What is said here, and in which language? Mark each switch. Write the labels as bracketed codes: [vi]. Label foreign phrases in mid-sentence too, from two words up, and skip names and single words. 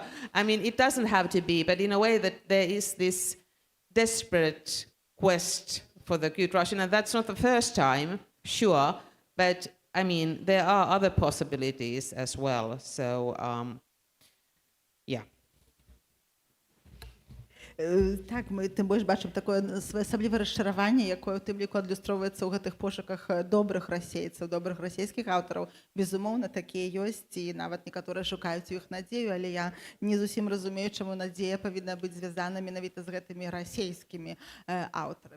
[en] I mean, it doesn't have to be, but in a way that there is this desperate quest for the good Russian, and that's not the first time, sure, but I mean, there are other possibilities as well. So, yeah. [be] Так, мы тым больш бачым такое своеасаблівае расчараванне, якое ў тым ліку адлюстроўваецца ў гэтых пошуках добрых расейцаў, добрых расійскіх аўтараў. Безумоўна, такія ёсць, і нават некаторыя шукаюць у іх надзею, але я не зусім разумею, чаму надзея павінна быць звязана менавіта з гэтымі расійскімі аўтарамі.